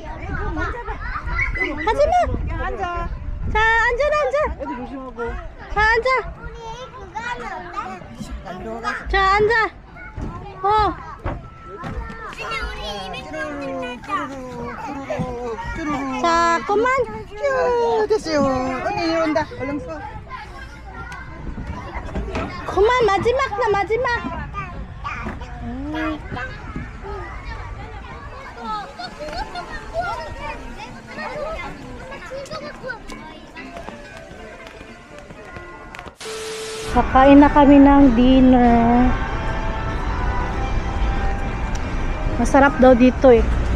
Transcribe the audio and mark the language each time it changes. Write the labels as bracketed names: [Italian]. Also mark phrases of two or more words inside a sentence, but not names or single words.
[Filipino] Kasi mo. [Korean] 자, 앉아. 어디 조심하고. 자, 앉아. 우리 그거 하면 어때? 자, 앉아. 그냥 우리 자, 그만. 됐어요. 언니 온다. 얼른 서. 그만, 마지막. [Filipino] Kakain na kami ng dinner. Masarap daw dito eh.